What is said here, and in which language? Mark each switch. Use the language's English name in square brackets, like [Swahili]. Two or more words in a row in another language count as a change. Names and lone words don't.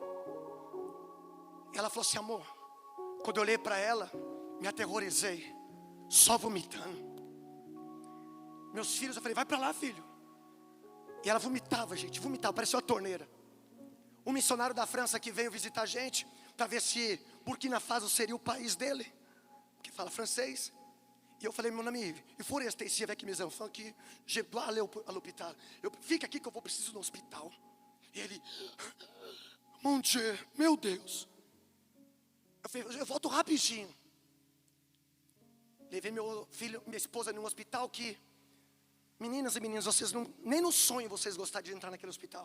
[Portuguese] Ela falou assim, amor, quando eu olhei para ela, me aterrorizei, só vomitando. Meus filhos, eu falei, vai para lá, filho. E ela vomitava, gente, vomitava, parecia uma torneira. Um missionário da França que veio visitar a gente, para ver se Burkina Faso seria o país dele, que fala francês. E eu falei, [French] mon ami, il faut rester ici avec mes enfants, que je dois aller à l'hôpital. [Portuguese] Fica aqui que eu preciso no hospital. E ele, [French] mon Dieu, [Portuguese] meu Deus. Eu falei, eu volto rapidinho. Levei meu filho, minha esposa num hospital que, meninas e meninos, vocês não, nem no sonho vocês gostariam de entrar naquele hospital.